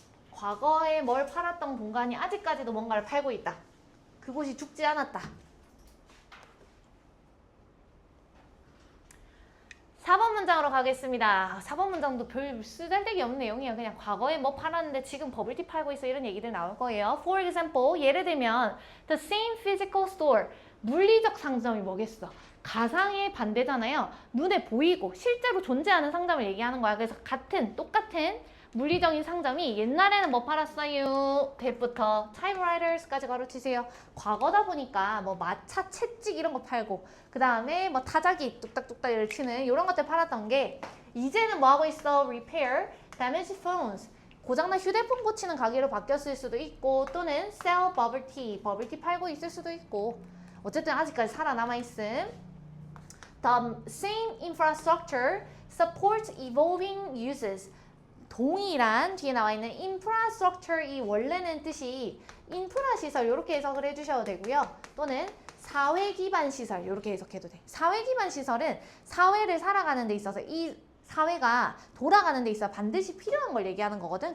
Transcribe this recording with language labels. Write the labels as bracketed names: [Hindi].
[Korean] 과거에 뭘 팔았던 공간이 아직까지도 뭔가를 팔고 있다. 그곳이 죽지 않았다. 4번 문장으로 가겠습니다. 4번 문장도 별 쓰잘데기 없는 내용이에요. 그냥 과거에 뭐 팔았는데 지금 버블티 팔고 있어 이런 얘기들 나올 거예요. [English] For example, [Korean] 예를 들면 [English] the same physical store, [Korean] 물리적 상점이 뭐겠어? 가상의 반대잖아요. 눈에 보이고 실제로 존재하는 상점을 얘기하는 거야. 그래서 똑같은 물리적인 상점이 옛날에는 뭐 팔았어요? 그때부터 typewriters까지 가로치세요. 과거다 보니까 뭐 마차, 채찍 이런 거 팔고 그 다음에 뭐 타자기 뚝딱뚝딱 이렇게 치는 이런 것들 팔았던 게 이제는 뭐 하고 있어? [English] repair, damaged phones. [Korean] 고장난 휴대폰 고치는 가게로 바뀌었을 수도 있고 또는 [English] sell bubble tea, [Korean] 버블티 팔고 있을 수도 있고 어쨌든 아직까지 살아남아 있음. [English] The same infrastructure supports evolving uses. [Korean] 동일한 뒤에 나와 있는 infrastructure 이 원래는 뜻이 인프라 시설 이렇게 해석을 해주셔도 되고요. 또는 사회 기반 시설 이렇게 해석해도 돼. 사회 기반 시설은 사회를 살아가는 데 있어서 이 사회가 돌아가는 데 있어 반드시 필요한 걸 얘기하는 거거든.